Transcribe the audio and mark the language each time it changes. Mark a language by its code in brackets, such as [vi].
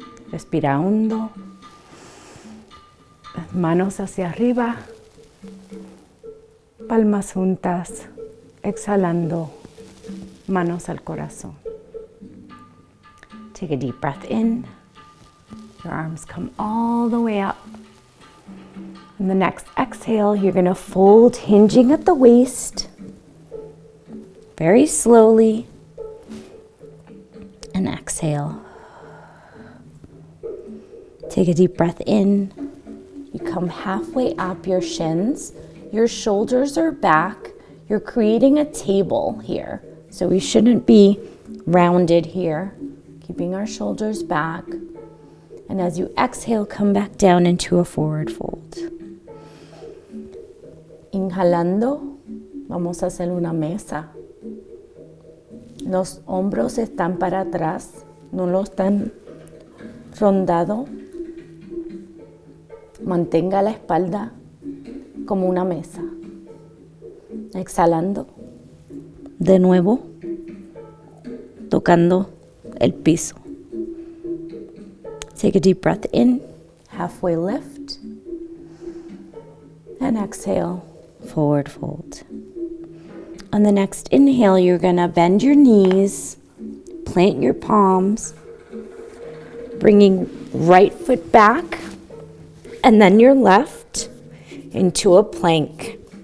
[es] Respira hondo, las manos hacia arriba, palmas juntas, exhalando, manos al corazón. [en] Take a deep breath in. Your arms come all the way up. On the next exhale, you're going to fold, hinging at the waist. Very slowly. And exhale. Take a deep breath in. You come halfway up your shins. Your shoulders are back. You're creating a table here. So we shouldn't be rounded here. Keeping our shoulders back. And as you exhale, come back down into a forward fold. [es] Inhalando, vamos a hacer una mesa. Los hombros están para atrás, no los están rondado. Mantenga la espalda como una mesa. Exhalando. De nuevo, tocando el piso. [en] Take a deep breath in, halfway lift, and exhale, forward fold. On the next inhale, you're gonna bend your knees, plant your palms, bringing right foot back, and then your left into a plank.